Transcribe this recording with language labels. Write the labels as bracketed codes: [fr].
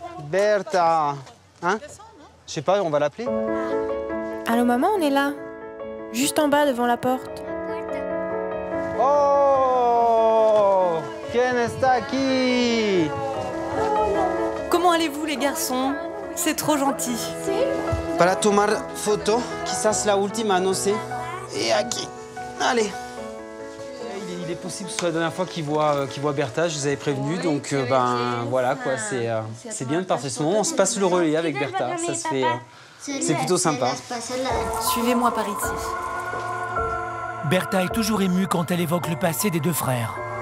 [fr] Berta. Hein? Je sais pas, on va l'appeler. Allô maman, on est là. Juste en bas devant la porte. [es] Oh! Quién está aquí? [fr] Comment allez-vous les garçons? C'est trop gentil. [es] Para tomar photo, quizás la última, no sé. [fr] Et [es] aquí. [fr] Allez. Il est possible que ce soit la dernière fois qu'il voit Berta, je vous avais prévenu, donc ben voilà quoi, c'est bien de partir ce moment. On se passe le relais avec Berta, ça se fait, c'est plutôt sympa. Suivez-moi par ici. Berta est toujours émue quand elle évoque le passé des 2 frères.